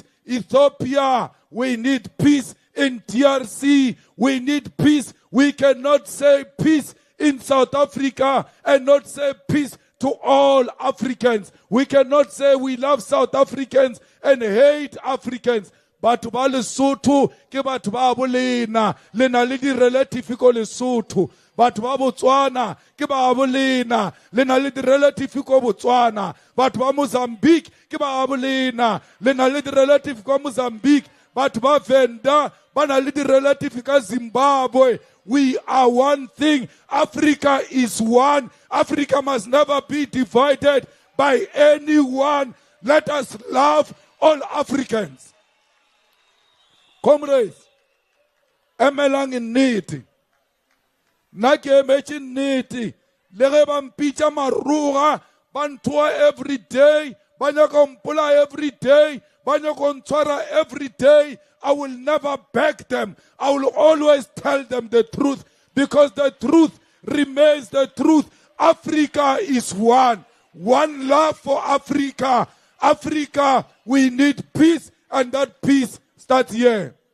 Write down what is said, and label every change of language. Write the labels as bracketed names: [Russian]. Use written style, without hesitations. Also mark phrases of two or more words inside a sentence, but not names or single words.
[English] Ethiopia, we need peace. In DRC, we need peace. We cannot say peace in South Africa and not say peace to all Africans. We cannot say we love South Africans and hate Africans. [Northern Sotho] Batho ba Lesotho ke batho ba bolena, lena le di relative ko Lesotho. Batho ba Botswana ke ba bolena, lena le di relative ko Botswana. Batho ba Mozambique ke ba bolena, lena le di relative ko Mozambique. Batho ba Venda ba na le di relative ka Zimbabwe. [English] We are one thing. Africa is one. Africa must never be divided by anyone. Let us love all Africans. [Northern Sotho] Comrades, emelang nnete. Nna ke emetse nnete. Le ge ba mpitša maruga, ba nthoa [English] every day, [Northern Sotho] ba nyaka mpolaya [English] every day, [Northern Sotho] ba nyaka ntshwara [English] every day. I will never beg them. I will always tell them the truth, because the truth remains the truth. Africa is one. One love for Africa. Africa, we need peace, and that peace starts here.